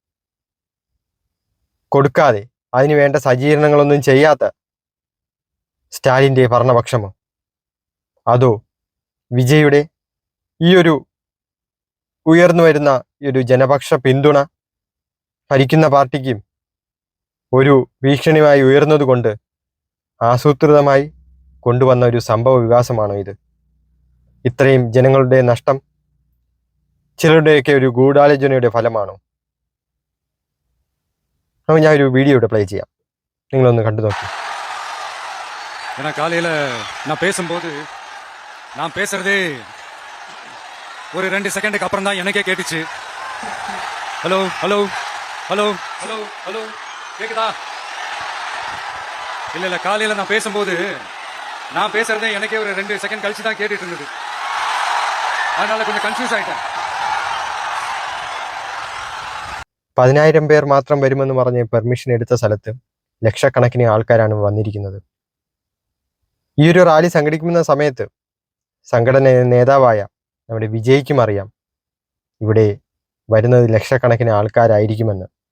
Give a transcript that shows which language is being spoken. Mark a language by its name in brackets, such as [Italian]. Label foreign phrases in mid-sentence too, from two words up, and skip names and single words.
[Malayalam] കൊടുക്കാതെ അതിന് വേണ്ട സജ്ജീകരണങ്ങളൊന്നും ചെയ്യാത്ത സ്റ്റാലിൻ്റെ ഭരണപക്ഷമോ അതോ വിജയുടെ ഈ ഒരു ഉയർന്നു വരുന്ന ഈ ഒരു ജനപക്ഷ പിന്തുണ ഭരിക്കുന്ന പാർട്ടിക്കും ഒരു ഭീഷണിയായി ഉയർന്നതുകൊണ്ട് ആസൂത്രിതമായി കൊണ്ടുവന്ന ഒരു സംഭവ വികാസമാണോ ഇത്? ഇത്രയും ജനങ്ങളുടെ നഷ്ടം ചിലരുടെയൊക്കെ ഒരു ഗൂഢാലോചനയുടെ ഫലമാണോ? അപ്പോൾ ഞാൻ ഒരു വീഡിയോ ഇവിടെ പ്ലേ ചെയ്യാം, നിങ്ങളൊന്ന് കണ്ടു നോക്കി. [Tamil] ஏன்னா காலையில் நான் பேசும்போது நான் பேசுறதே ஒரு 2 செகண்டுக்கு அப்புறம் தான் எனக்கே கேட்டுச்சு. ஹலோ ஹலோ ஹலோ ஹலோ ஹலோ கேக்குதா? இல்லை இல்லை, காலையில் நான் பேசும்போது நான் பேசுறதே எனக்கே ஒரு 2 செகண்ட் கழிச்சு தான் கேட்டுட்டு இருந்தது. அதனால கொஞ்சம் கன்ஃபியூஸ் ஆயிட்டேன். [Malayalam] 10,000 പേർ മാത്രം വരുമെന്ന് പറഞ്ഞ് പെർമിഷൻ എടുത്ത സ്ഥലത്ത് ലക്ഷക്കണക്കിന് ആൾക്കാരാണ് വന്നിരിക്കുന്നത്. ഈ ഒരു റാലി സംഘടിപ്പിക്കുന്ന സമയത്ത് സംഘടന നേതാവായ നമ്മുടെ വിജയ്ക്കും അറിയാം ഇവിടെ വരുന്നത് ലക്ഷക്കണക്കിന് ആൾക്കാരായിരിക്കുമെന്ന്.